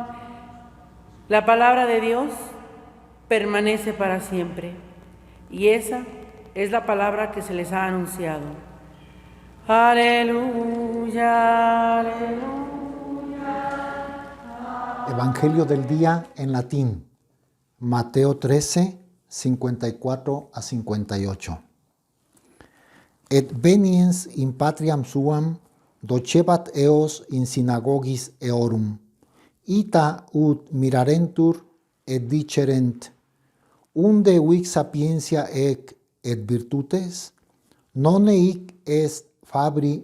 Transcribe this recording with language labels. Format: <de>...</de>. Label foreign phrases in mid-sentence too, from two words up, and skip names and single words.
<es>La palabra de Dios permanece para siempre, y esa es la palabra que se les ha anunciado. Aleluya, aleluya. Evangelio del día en latín, Mateo 13, 54 a 58.</es> <la>Et veniens in patriam suam, docebat eos in synagogis eorum, ita ut mirarentur et dicerent, unde huic sapientia ec et virtutes, nonne hic est fabri</la>